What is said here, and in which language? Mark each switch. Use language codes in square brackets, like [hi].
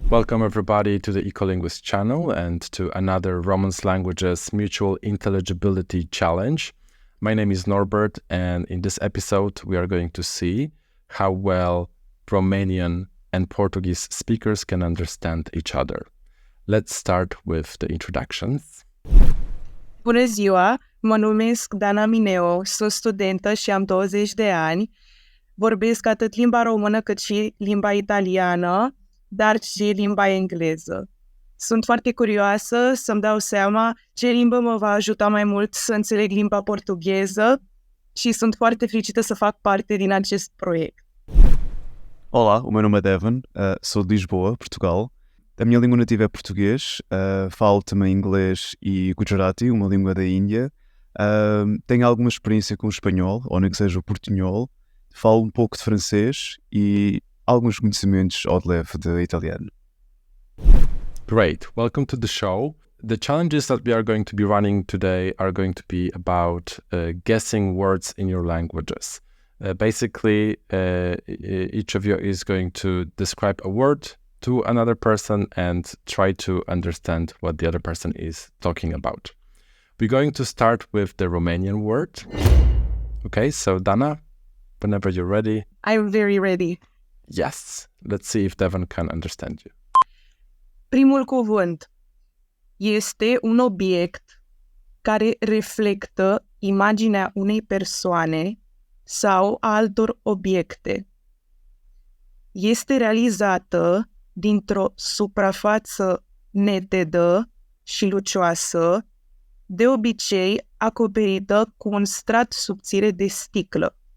[en] Welcome everybody to the Ecolinguist channel and to another Romance Languages Mutual Intelligibility Challenge. My name is Norbert, and in this episode we are going to see how well Romanian and Portuguese speakers can understand each other. Let's start with the introductions. [ro] Bună ziua, mă numesc Dana Mineo, sunt studentă și am 20 de ani. Vorbesc atât limba română cât și limba italiană, dar și limba engleză. Sunt foarte curioasă să-mi dau seama ce limbă mă va ajuta mai mult să înțeleg limba portugheză și sunt foarte fericită să fac parte din acest proiect. [pt] Olá, o meu nome é Devon, sou de Lisboa, Portugal. A minha língua nativa é português, falo também inglês e Gujarati, uma língua da Índia. Tenho alguma experiência com o espanhol, ou nem que seja o portunhol. Falo um pouco de francês e alguns conhecimentos ao de leve de italiano. [en] Great, welcome to the show. The challenges that we are going to be running today are going to be about guessing words in your languages. Basically, each of you is going to describe a word to another person and try to understand what the other person is talking about. We're going to start with the Romanian word. Okay, so Dana, whenever you're ready. I'm very ready. Yes, let's see if Devon can understand you. [ro] Primul cuvânt este un obiect care reflectă imaginea unei persoane sau a altor obiecte. Este realizată dintr-o suprafață netedă și lucioasă, de obicei acoperită cu un strat subțire de sticlă.